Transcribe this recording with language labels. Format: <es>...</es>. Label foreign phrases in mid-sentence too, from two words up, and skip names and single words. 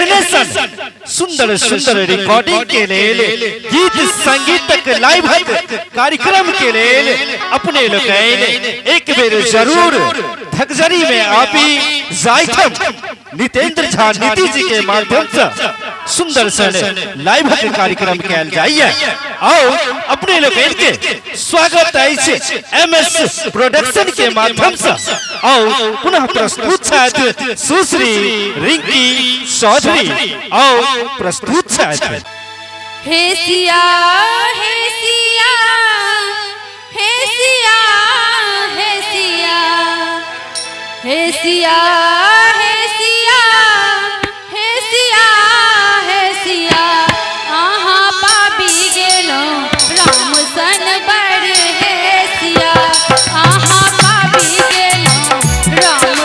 <mai>सुंदर सुंदर रिकॉर्डिंग के लिए गीत संगीत लाइव कार्यक्रम के लिए अपने लोग एक बेर जरूर धकजरी में आपी जायथम नितेंद्र झा नीति जी के माध्यम से सुंदर सन लाइव कार्यक्रम कैल जाइए। आओ अपने लोग इनके स्वागत है MS प्रोडक्शन के माध्यम से आओ पुनः प्रस्तुत छात्र सुश्री रिंकी चौधरी आओ प्रस्तुत छात्र। हे सिया हे सिया हे सिया हे सिया हे सिया हे सिया हे सिया हे सिया आहा पाबी गेलो राम सन बड़ हे सिया आहा पाबी गेलो राम</mai>